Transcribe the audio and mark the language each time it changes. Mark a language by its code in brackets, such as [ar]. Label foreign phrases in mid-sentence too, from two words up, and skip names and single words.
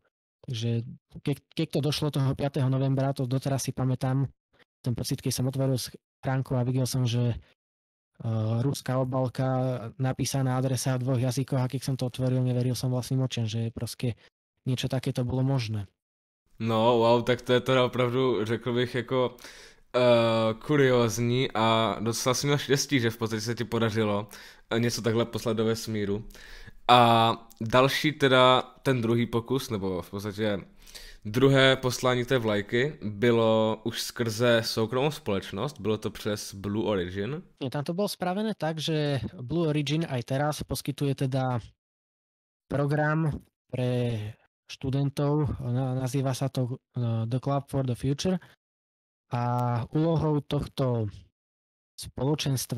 [sk] Takže keď to došlo toho 5. novembra, to doteraz si pamätám, ten pocit, keď som otvoril schránku a videl som, že ruská obálka, napísaná adresa v 2 jazykoch a keď som to otvoril, neveril som vlastným očiam, že proste niečo takéto bylo možné. No, [cs] wow, tak to je teda opravdu, řekl bych, jako kuriózní a docela si měl štěstí, že v podstatě se ti podařilo něco takhle poslat do vesmíru. A další teda, ten druhý pokus, nebo v podstatě druhé poslání té vlajky bylo už skrze soukromou společnost, bylo to přes Blue Origin. [sk] Nie, tam to bolo spravené tak, že Blue Origin aj teraz poskytuje teda program pre študentov, nazýva sa to The Club for the Future a úlohou tohto spoločenstva